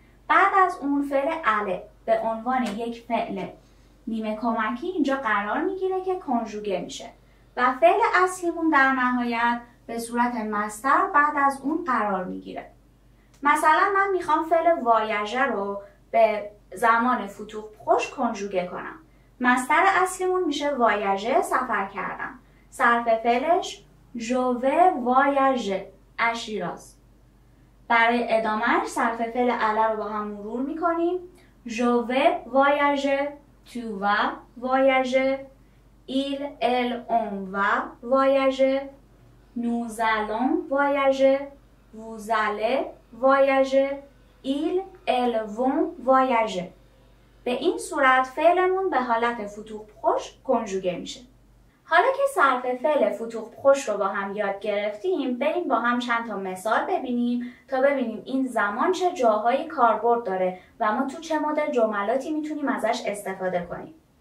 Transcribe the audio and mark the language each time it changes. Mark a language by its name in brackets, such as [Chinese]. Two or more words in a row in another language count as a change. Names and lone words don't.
[Persian] بعد از اون فعل اله به عنوان یک فعل نیمه کمکی اینجا قرار میگیره که کنژوگه میشه و فعل اصلیمون در نهایت به صورت مصدر بعد از اون قرار میگیره. مثلا من میخوام فعل وایاژه رو به زمان [French] futur proche [Persian] کنژوگه کنم. مصدر اصلیمون میشه وایاژه، سفر کردم. صرف فعلش [French] je vais voyager à شیراز. [Persian] برای ادامهش صرف فعل اله رو با هم مرور میکنیم. [French] je vais voyager، tu vas voyager، il, elle, on va voyager، nous allons voyager، vous allez voyager، ils, elles vont voyager. [Persian] به این صورت فعلمون به حالت [French] futur proche [Persian] کنژوگه میشه. حالا که صرف فعل [French] futur proche [Persian] رو با هم یاد گرفتیم، بریم با هم چند تا مثال ببینیم تا ببینیم این زمان چه جاهایی کاربرد داره و ما تو چه مدل جملاتی میتونیم ازش استفاده کنیم.